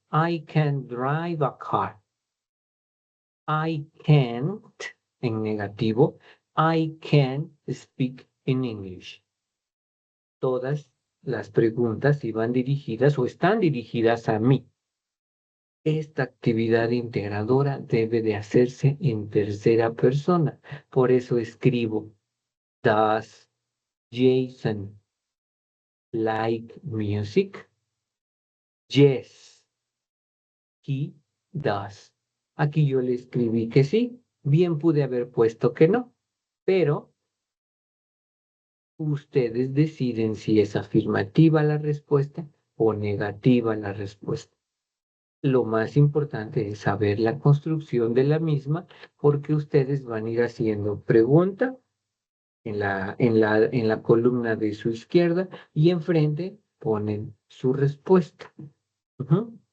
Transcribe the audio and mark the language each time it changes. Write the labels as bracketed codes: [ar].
[en] I can drive a car. I can't, [es] en negativo. [en] I can speak in English. [es] Todas las preguntas iban dirigidas o están dirigidas a mí. Esta actividad integradora debe de hacerse en tercera persona. Por eso escribo, [en] does Jason like music? Yes, he does. [es] Aquí yo le escribí que sí, bien pude haber puesto que no, pero ustedes deciden si es afirmativa la respuesta o negativa la respuesta. Lo más importante es saber la construcción de la misma porque ustedes van a ir haciendo pregunta en la columna de su izquierda y enfrente ponen su respuesta. Ujú.